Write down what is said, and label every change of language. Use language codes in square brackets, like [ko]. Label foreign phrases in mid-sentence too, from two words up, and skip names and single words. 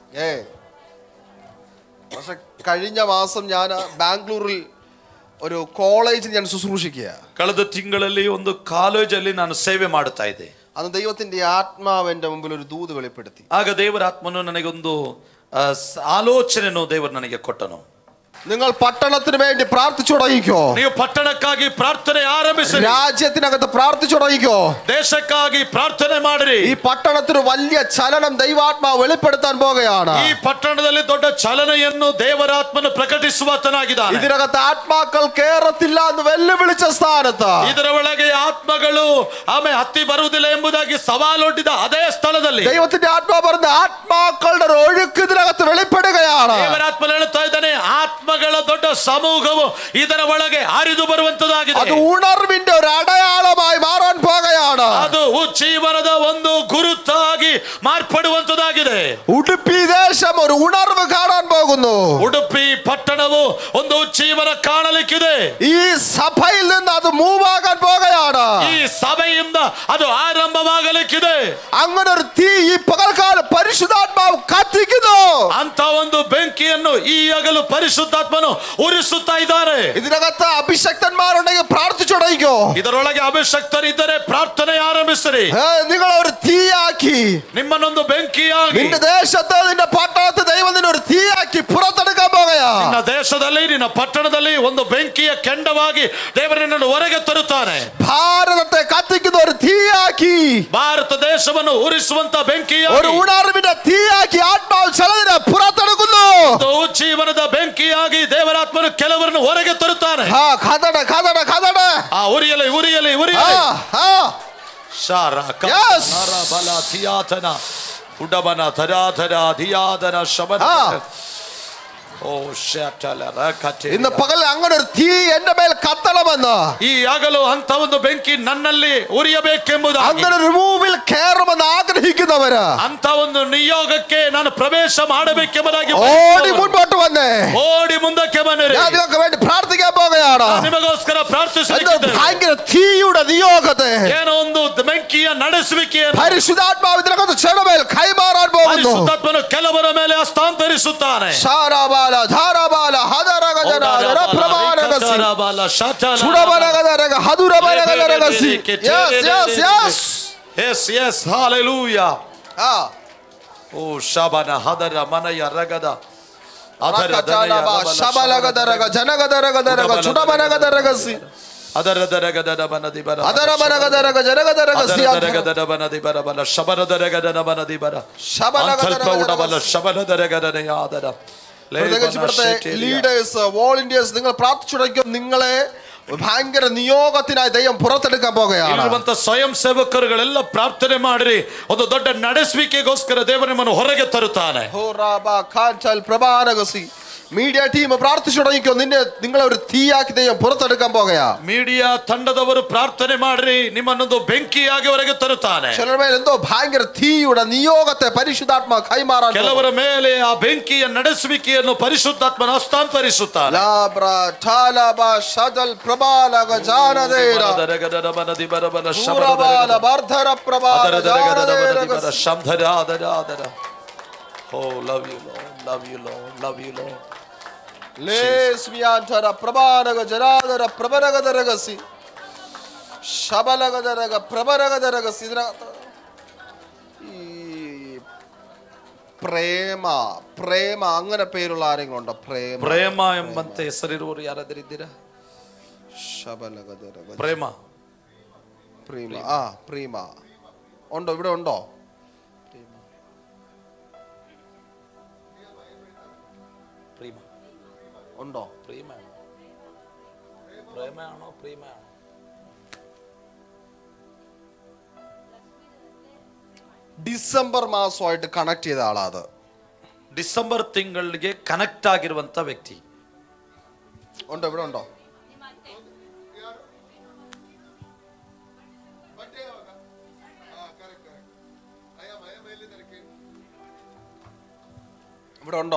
[ml] പക്ഷെ കഴിഞ്ഞ മാസം ഞാൻ ബാംഗ്ലൂരിൽ ഒരു കോളേജിൽ ഞാൻ ശുശ്രൂഷിക്കുക. [kn] ಕಳೆದ ತಿಂಗಳಲ್ಲಿ ಒಂದು ಕಾಲೇಜಲ್ಲಿ ನಾನು ಸೇವೆ ಮಾಡುತ್ತಾ ಇದ್ದೆ. [ml] അന്ന് ദൈവത്തിന്റെ ആത്മാവ് എന്റെ മുമ്പിൽ ഒരു ദൂത് വെളിപ്പെടുത്തി. [kn] ಆಗ ದೇವರ ಆತ್ಮನು ನನಗೊಂದು ಆಲೋಚನೆಯನ್ನು ದೇವರು ನನಗೆ ಕೊಟ್ಟನು. [ml] നിങ്ങൾ പട്ടണത്തിന് വേണ്ടി പ്രാർത്ഥിച്ചു തുടങ്ങിക്കോ. [kn] ನೀವು ಪಟ್ಟಣಕ್ಕಾಗಿ ಪ್ರಾರ್ಥನೆ ಆರಂಭಿಸಿ. [ml] രാജ്യത്തിനകത്ത് പ്രാർത്ഥിച്ചു തുടങ്ങിക്കോ. [kn] ದೇಶಕ್ಕಾಗಿ ಪ್ರಾರ್ಥನೆ ಮಾಡಿರಿ. [ml] ഈ പട്ടണത്തിന് വലിയ ചലനം ദൈവാത്മാവ് വെളിപ്പെടുത്താൻ പോകുകയാണ്. [kn] ಈ ಪಟ್ಟಣದಲ್ಲಿ ದೊಡ್ಡ ಚಲನೆಯನ್ನು ದೇವರಾತ್ಮನು ಪ್ರಕಟಿಸುವಾತನಾಗಿದ್ದಾನೆ. [ml] ഇതിനകത്ത് ആത്മാക്കൾ കേറത്തില്ല എന്ന് വെല്ലുവിളിച്ച സ്ഥാനത്ത് [kn] ಇದರ ಒಳಗೆ ಆತ್ಮಗಳು ಹತ್ತಿ ಬರುವುದಿಲ್ಲ ಎಂಬುದಾಗಿ ಸವಾಲೊಡ್ಡಿದ ಅದೇ ಸ್ಥಳದಲ್ಲಿ [ml] ദൈവത്തിന്റെ ആത്മാവ് പറഞ്ഞ ആത്മാക്കളുടെ ഒരു ഒഴുക്ക് ഇതിനകത്ത് വെളിപ്പെടുകയാണ്. [kn] ದೇವರಾತ್ಮನು ಹೇಳುತ್ತಾ ಇದ್ದಾನೆ, ಆತ್ಮಗಳ ದೊಡ್ಡ ಸಮೂಹವು ಇದರ ಒಳಗೆ ಹರಿದು ಬರುವಂತದಾಗಿದೆ. [ml] അത് ഉണർവിന്റെ ഒരു അടയാളമായി മാറാൻ പോകുകയാണ്. [kn] ಅದು ಉಜ್ಜೀವನದ ಒಂದು ಗುರುತಾಗಿ ಮಾರ್ಪಡುವಂತದಾಗಿದೆ. [ml] ഉടുപ്പി ദേശം ഒരു ഉണർവ് കാണാൻ പോകുന്നു. [kn] ಉಡುಪಿ ಪಟ್ಟಣವು ಒಂದು ಉಜ್ಜೀವನ ಕಾಣಲಿಕ್ಕಿದೆ. [ml] ഈ സഭയിൽ നിന്ന് അത് മൂവ് ആകാൻ പോകുകയാണ്. [kn] ಈ ಸಭೆಯಿಂದ ಅದು ಆರಂಭವಾಗಲಿಕ್ಕಿದೆ. [ml] അങ്ങനെ ഒരു തീ ഈ പകൽക്കാലം പരിശുദ്ധാത്മാവ് കത്തിക്കുന്നു. [kn] ಅಂತ ಒಂದು ಬೆಂಕಿಯನ್ನು ಈ ಹಗಲು ಪರಿಶುದ್ಧಾತ್ಮನು ಉರಿಸುತ್ತಾ ಇದ್ದಾರೆ. [ml] ഇതിനകത്ത് അഭിഷക്തന്മാരുണ്ടെങ്കിൽ പ്രാർത്ഥിച്ചു തുടങ്ങിക്കോ. [kn] ಇದರೊಳಗೆ ಅಭಿಷಕ್ತರಿದ್ದರೆ ಪ್ರಾರ್ಥನೆ ಆರಂಭಿಸಿರಿ. [ml] നിങ്ങൾ ഒരു തീയാക്കി [kn] ನಿಮ್ಮನ್ನೊಂದು ಬೆಂಕಿಯಾಗಿ [ml] നിന്റെ ദേശത്ത് നിന്റെ പട്ടണത്തെ ദൈവം നിന്നെ ഒരു തീയാക്കി പുറത്തെടുക്കാൻ പോകുകയാ. [kn] ನಿನ್ನ ದೇಶದಲ್ಲಿ ನಿನ್ನ ಪಟ್ಟಣದಲ್ಲಿ ಒಂದು ಬೆಂಕಿಯ ಕೆಂಡವಾಗಿ ದೇವರನ್ನು ಹೊರಗೆ ತರುತ್ತಾನೆ. [ml] ഭാരതത്തെ കത്തിക്കുന്ന ഒരു തീയാക്കി, [kn] ಭಾರತ ದೇಶವನ್ನು ಉರಿಸುವಂತ ಬೆಂಕಿಯಾಗಿ, [ml] ഒരു ഉണർവിന്റെ തീയാക്കി ആത്മാവ് ചിലതിനെ പുറത്തെടുക്കുന്നു. [kn] ಜೀವನದ ಬೆಂಕಿಯಾಗಿ ದೇವರಾತ್ಮನು ಕೆಲವರನ್ನು ಹೊರಗೆ ತರುತ್ತಾನೆ. ಕದಡ ಕದಡ ಕದಡ ಉರಿಯಲಿ ಉರಿಯಲಿ ಉರಿಯಲಿ. ಶಾರ ಕರ ಬಲ ಥಿಯಾತನ ಉಡಬನ ಧರಾಧರ ಧಿಯಾದನ ಶಬನ. [ml] ഇന്ന് പകൽ അങ്ങനെ ഒരു തീ എന്റെ മേൽ കത്തണമെന്ന്, [kn] ಈ ಹಗಲು ಅಂತ ಒಂದು ಬೆಂಕಿ ನನ್ನಲ್ಲಿ ಉರಿಯಬೇಕೆಂಬುದು, [ml] അങ്ങനെ ഒരു റൂമിൽ കയറുമെന്ന് ആഗ്രഹിക്കുന്നവര്, [kn] ಅಂತ ಒಂದು ನಿಯೋಗಕ್ಕೆ ನಾನು ಪ್ರವೇಶ ಮಾಡಬೇಕೆಂಬುದಾಗಿ [ml] ഓടി മുൻപോട്ട് വന്നേ, [kn] ಓಡಿ ಮುಂದಕ್ಕೆ ಬನ್ನಿರಿ. [ml] ഞാൻ നിങ്ങൾക്ക് വേണ്ടി പ്രാർത്ഥിക്കാൻ പോകുകയാണ്. [kn] ನಿಮಗೋಸ್ಕರ ಪ್ರಾರ್ಥಿಸುತ್ತಿದ್ದೇನೆ. [ml] ഭയങ്കര തീയുടെ നിയോഗത്തെ, [kn] ಏನೋ ಒಂದು ಬೆಂಕಿಯ ನಡೆಸುವಿಕೆಯನ್ನು [ml] പരിശുദ്ധാത്മാവ് ഇതിനകത്ത് ചെടമേൽ കൈമാറാൻ പോകുന്നു. [kn] ಪರಿಶುದ್ಧಾತ್ಮನು ಕೆಲವರ ಮೇಲೆ ಹಸ್ತಾಂತರಿಸುತ್ತಾನೆ. ಧಾರಾಬಾಲ ಹದರಗಜನ ಪ್ರಮಾಣಗಸಿ ಸುಡಬನಗದರಗ ಹದುರಬನಗದರಗಸಿ. [en] Yes, yes, hallelujah. ಓ ಶಬನ ಹದರ ಮನಯ ರಗದ ಶಬಲಗದರಗ ಜನಗದರಗದರಗ ಸುಡಬನಗದರಗಸಿ ಅದರದರಗದನ ಬನದಿ ಬರ ಅದರಬನಗದರಗ ಜನಗದರಗಸಿ ಅದರಗದರಗದನ ಶಬನದರಗದನ ಬನದಿ ಬರ ಶಬನಗದರ ಉಡಬಲ ಶಬನದರಗದನ ಯಾದರ. Leaders, volunteers, [ml] നിങ്ങൾ പ്രാർത്ഥിച്ചുടക്കും. നിങ്ങളെ ഭയങ്കര നിയോഗത്തിനായി ദൈവം പുറത്തെടുക്കാൻ പോകുകയാണ്. [kn] ಸ್ವಯಂ ಸೇವಕರುಗಳೆಲ್ಲ ಪ್ರಾರ್ಥನೆ ಮಾಡಿರಿ. ಒಂದು ದೊಡ್ಡ ನಡೆಸುವಿಕೆಗೋಸ್ಕರ ದೇವರು ನಿಮ್ಮನ್ನು ಹೊರಗೆ ತರುತ್ತಾನೆ. [en] media team [ml] പ്രാർത്ഥിച്ചു തുടങ്ങിക്കോ. നിങ്ങളെ ഒരു തീയാക്കി ദൈവം പുറത്തെടുക്കാൻ പോകുകയാ. [kn] ಮೀಡಿಯಾ ತಂಡದವರು ಪ್ರಾರ್ಥನೆ ಮಾಡಿರಿ, ನಿಮ್ಮನ್ನೊಂದು ಬೆಂಕಿಯಾಗಿ ಹೊರಗೆ ತರುತ್ತಾನೆ. [ml] ചിലരുടെ മേൽ എന്തോ ഭയങ്കര തീയുടെ നിയോഗത്തെ പരിശുദ്ധാത്മ കൈമാറാൻ, [kn] ಕೆಲವರ ಮೇಲೆ ಆ ಬೆಂಕಿಯ ನಡೆಸುವಿಕೆಯನ್ನು ಪರಿಶುದ್ಧಾತ್ಮನ ಹಸ್ತಾಂತರಿಸುತ್ತಾನೆ. [en] Oh, love you, Lord. Love you, Lord. Love you, Lord. ಲೇಸ್ಮಿಯಾಂತರ ಪ್ರಭಾನಗ ಜನಾದರ ಪ್ರಭನಗದರಗಸಿ ಶಬಲಗದರಗ ಪ್ರಭನಗದರಗಸಿ. [ml] ഈ പ്രേമ പ്രേമ അങ്ങനെ പേരുള്ള ആരെങ്കിലും ഉണ്ടോ? [kn] ಪ್ರೇಮ ಎಂಬಂತೆ ಹೆಸರಿರುವವರು ಯಾರಾದರೂ ಇದ್ದೀರಾ? ശബലഗദരഗ ಪ್ರೇಮ [ml] പ്രീമ പ്രീമ ഉണ്ടോ? ഇവിടെ ഉണ്ടോ? [kn] ಪ್ರೇಮ [ml] ഉണ്ടോ? ಪ್ರೇಮ ಪ್ರೇಮയാണോ ಪ್ರೇಮയാണോ? ഡിസംബർ മാസമായിട്ട് കണക്ട് ചെയ്ത ആളാ അത്. [kn] ಡಿಸೆಂಬರ್ ತಿಂಗಳಿಗೆ ಕನೆಕ್ಟ್ ಆಗಿರುವಂತ ವ್ಯಕ್ತಿ [ml] ഉണ്ടോ? ഇവിടെ ഉണ്ടോ? ഇവിടെ ഉണ്ടോ?